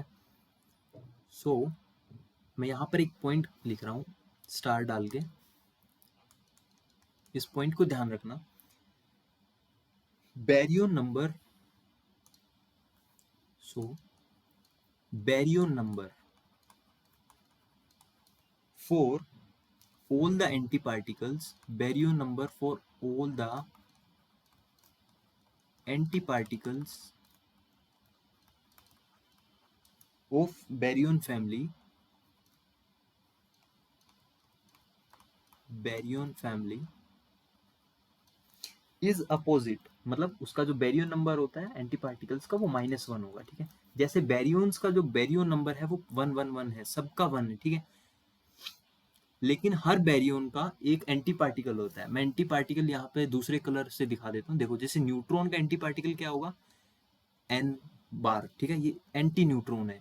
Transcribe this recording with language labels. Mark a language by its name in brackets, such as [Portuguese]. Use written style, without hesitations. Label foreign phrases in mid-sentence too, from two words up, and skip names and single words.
[Hindi] सो मैं यहाँ पर एक पॉइंट लिख रहा हूँ स्टार डाल के, इस पॉइंट को ध्यान रखना। [English] baryon number, so baryon number for all the antiparticles, baryon number for all the antiparticles of baryon family, baryon family is opposite, [Hindi] मतलब उसका जो [English] baryon number [Hindi] होता है [English] anti particles [Hindi] का वो -1 होगा, ठीक है। जैसे बैरियंस का जो [English] baryon number [Hindi] है वो 111 है, सबका 1 है, ठीक है। लेकिन हर बैरियन का एक [English] anti particle [Hindi] होता है। मैं [English] anti particle [Hindi] यहाँ पे दूसरे कलर से दिखा देता हूँ। देखो, जैसे न्यूट्रॉन का [English] anti particle [Hindi] क्या होगा, [English] n bar, [Hindi] ठीक है, ये [English] anti neutron [Hindi] है।